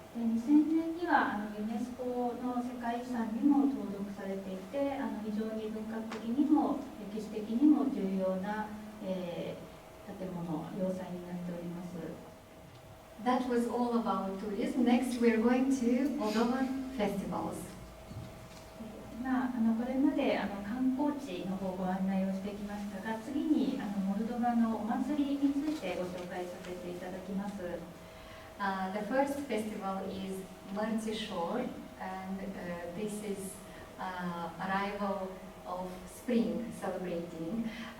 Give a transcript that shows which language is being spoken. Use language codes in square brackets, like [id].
[ja] で2000年にはユネスコの世界遺産にも登録されていて、非常に文化的にも歴史的にも重要な建物、要塞になっております。 [en] That was all about tourism. Next, we are going to Moldovan festivals. [ja] これまで観光地の方をご案内をしてきましたが、次にモルドバのお祭りについてご紹介させていただきます。 [en] The first festival is Mărțișor, and this is arrival of spring celebrating.